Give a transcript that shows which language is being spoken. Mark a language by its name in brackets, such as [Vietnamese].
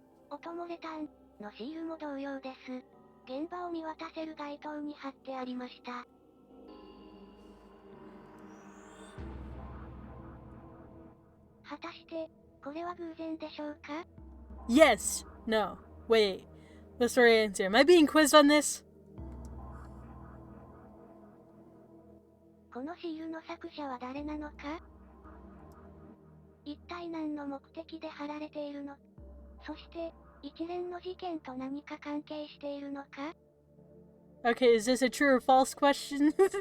[Japanese] オトモレタンのシールも同様です。現場を見渡せる街灯に貼ってありました。果たして、これは偶然でしょうか？ [English] Yes. No. Wait. What's the right answer? Am I being quizzed on this? [Japanese] このシールの作者は誰なのか？一体何の目的で貼られているの？そして、一連の事件と何か関係しているのか？ [English] Okay, is this a true or false question?